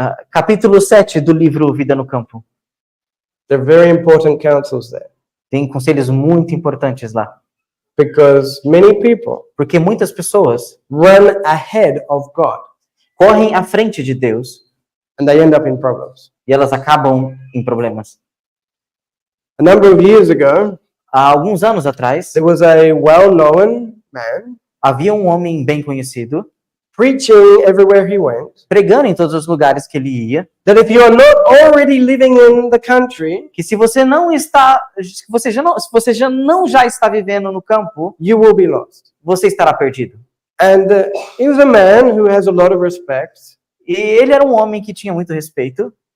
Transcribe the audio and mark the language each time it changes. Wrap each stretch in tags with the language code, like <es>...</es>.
<pt>Capítulo 7 do livro Vida no Campo.</pt> <en>There are very important counsels there,</en> <pt>Tem conselhos muito importantes lá.</pt> <en>because many people</en> <pt>Porque muitas pessoas</pt> <en>run ahead of God</en> <pt>correm à frente de Deus</pt> <en>and they end up in problems.</en> <pt>e elas acabam em problemas.</pt> <en>A number of years ago,</en> <pt>Há alguns anos atrás,</pt> <en>there was a well-known man</en> <pt>havia um homem bem conhecido</pt> <en>preaching everywhere he went</en> <pt>pregando em todos os lugares que ele ia,</pt> <en>that if you are not already living in the country,</en> <pt>que se você não está, se você já não está vivendo no campo,</pt> <en>you will be lost.</en> <pt>você estará perdido.</pt> <en>And he was a man who has a lot of respect</en> <pt>E ele era um homem que tinha muito respeito</pt>